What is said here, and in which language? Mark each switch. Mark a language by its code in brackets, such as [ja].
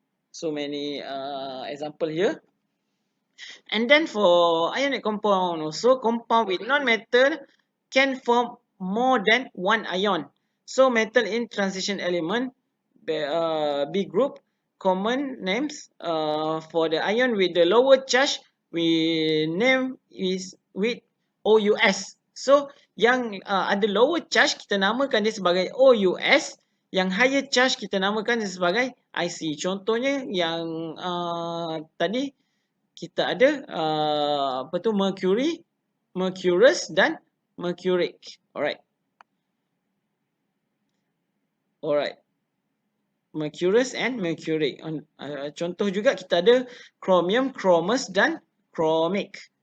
[en] So many example here. And then for ionic compound also, compound with non-metal can form more than one ion. So metal in transition element, B group, common names for the ion with the lower charge, we name is with OUS. [ms] So yang ada lower charge, kita namakan dia sebagai OUS. Yang higher charge, kita namakan dia sebagai IC. Contohnya yang tadi kita ada apa tu, mercury, mercurous dan mercuric. Alright. [en] Mercurous and mercuric. [ms] Contoh juga kita ada chromium, chromous dan chromic.